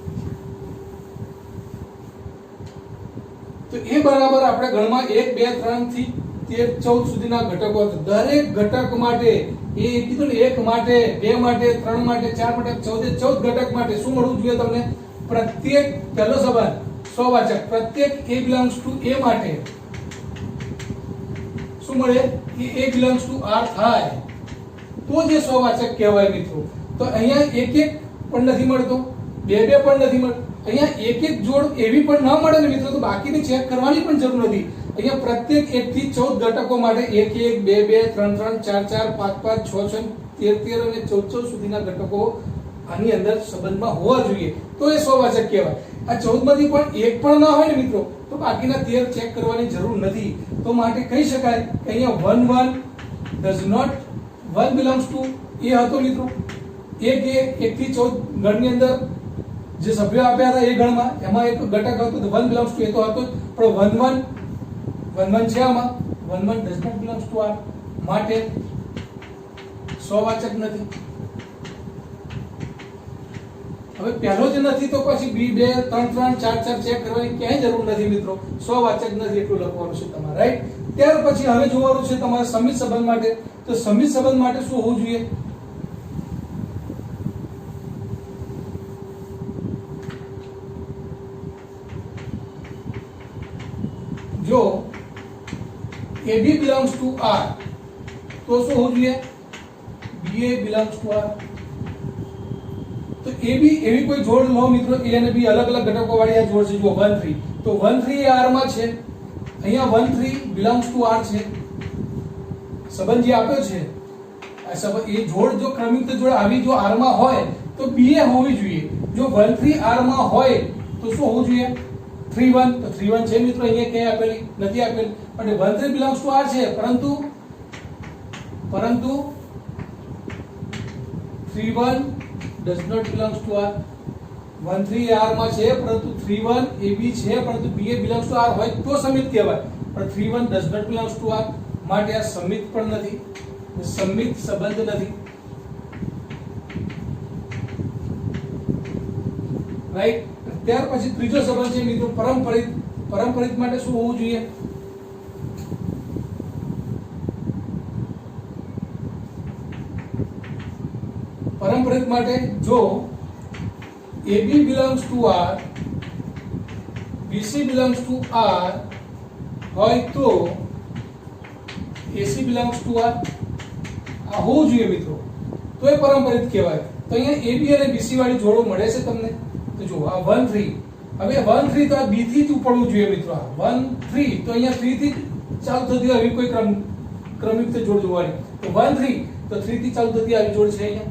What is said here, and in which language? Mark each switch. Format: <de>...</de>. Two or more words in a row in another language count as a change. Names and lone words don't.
<gu>તો એ બરાબર આપણે ગણમાં 1 2 3 થી 13 14 સુધીના ઘટકો હતા. દરેક ઘટક માટે એ કીધું ને, 1 માટે, 2 માટે, 3 માટે, 4 માટે, 14 ઘટક માટે શું મળવું જોઈએ તમને? પ્રત્યેક પહેલો સંબંધ સ્વવાચક, પ્રત્યેક</gu> <en>A belongs to A</en> <gu>માટે શું મળે? કે</gu> <en>A belongs to R</en> <gu>થાય તો જે સ્વવાચક કહેવાય મિત્રો. તો અહીંયા એક એક પણ નથી મળતો, બે બે પણ નથી મળતો. અહીંયા એક એક જોડ એવી પણ ના મળે ને મિત્રો, તો બાકીની ચેક કરવાની પણ જરૂર નથી. અહીંયા પ્રત્યેક 1 થી 14 ઘટકો માટે 1 1 2 2 3 3 4 4 5 5 6 6 13 13 અને 14 સુધીના ઘટકો આની અંદર સંબંધમાં હોવા જોઈએ, તો એ સ્વવાચક કહેવાય. આ 14 માંથી પણ એક પણ ના હોય ને મિત્રો, તો બાકીના 13 ચેક કરવાની જરૂર નથી. તો માટે કહી શકાય કે અહીંયા 1 1</gu> <en>does not 1 belongs to A</en> <gu>હતો મિત્રો. એક એ 1 થી 14 ગણની અંદર જે સભ્યો આપ્યા હતા એ ગણમાં એમાં એક ઘટક હતો, તો</gu> <en>1 belongs to A</en> <gu>તો હતો, પણ 1 1 છે આમાં 1 1</gu> <en>does not belongs to R,</en> <gu>માટે સ્વવાચક નથી. હવે પહેલો જ નથી તો પછી B 2 3 3 4 4 ચેક કરવાની ક્યાંય જરૂર નથી મિત્રો, સ્વવાચક નથી એટલું લખવાનું છે તમારે, રાઈટ? ત્યાર પછી હવે જોવાનું છે તમારે સમિત સંબંધ માટે. તો સમિત સંબંધ માટે શું હોવું જોઈએ? જો</gu> <en>AB belongs to R</en> <gu>તો શું હોવું જોઈએ?</gu> <en>BA belongs to R.</en> <gu>તો AB એવી કોઈ જોડ લો મિત્રો, A અને B અલગ અલગ ઘટકો વાળી આ જોડ છે. જો 1 3, તો 1 3 એ R માં છે, અહીંયા 1 3</gu> <en>belongs to R</en> <gu>છે. સંબંધ જે આપ્યો છે આ સંબંધ, એ જોડ જો ક્રમિક જોડ આવી જો R માં હોય તો BA હોવી જોઈએ. જો 1 3 R માં હોય તો શું હોવું જોઈએ? 3 1. તો 3 1 છે મિત્રો, અહીંયા ક્યાંય આપેલી નથી આપેલી, પણ 1 3</gu> <en>belongs to R</en> <gu>છે, પરંતુ 3 1</gu> <en>does not belongs to R.</en> <gu>1 3 R માં છે, પરંતુ 3 1 AB છે, પરંતુ</gu> <en>BA belongs to R</en> <gu>હોય તો સમિત કહેવાય, પણ 3 1</gu> <en>does not belongs to R,</en> <gu>માટે આ સમિત પણ નથી, સમિત સંબંધ નથી, રાઈટ? ત્યાર પછી ત્રીજો સંબંધ છે મિત્રો પરંપરિત. પરંપરિત માટે શું હોવું જોઈએ? પરંપરિત માટે જો</gu> <en>AB belongs to R, BC belongs to R</en> <gu>હોય તો</gu> <en>AC belongs to R</en> <gu>આ હોવું જોઈએ મિત્રો, તો એ પરંપરિત કહેવાય. તો અહીંયા AB અને BC વાળી જોડો મળે છે તમને. તો જો આ 1 3, હવે 1 3 તો આ B થી જ ઉપડવું જોઈએ મિત્રો. આ 1 3 તો અહીંયા 3 થી ચાલુ થતી આવી કોઈ ક્રમયુક્ત જોડ જોવાની, તો 1 3 તો 3 થી ચાલુ થતી આવી જોડ છે અહીંયા.</gu>